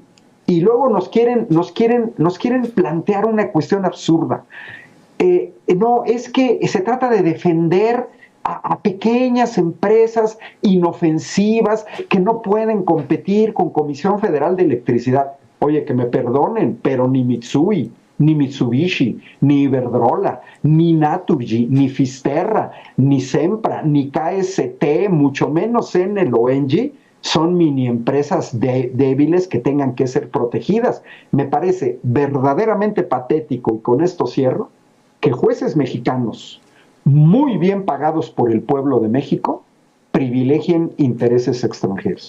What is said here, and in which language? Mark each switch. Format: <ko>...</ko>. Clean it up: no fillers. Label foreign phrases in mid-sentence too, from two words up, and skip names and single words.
<es>Y luego nos quieren plantear una cuestión absurda. No, es que se trata de defender a pequeñas empresas inofensivas que no pueden competir con Comisión Federal de Electricidad. Oye, que me perdonen, pero ni Mitsui, ni Mitsubishi, ni Iberdrola, ni Naturgy, ni Fisterra, ni Sempra, ni KST, mucho menos Enel o Engie, son mini empresas débiles que tengan que ser protegidas. Me parece verdaderamente patético, y con esto cierro, que jueces mexicanos muy bien pagados por el pueblo de México privilegien intereses extranjeros.</es>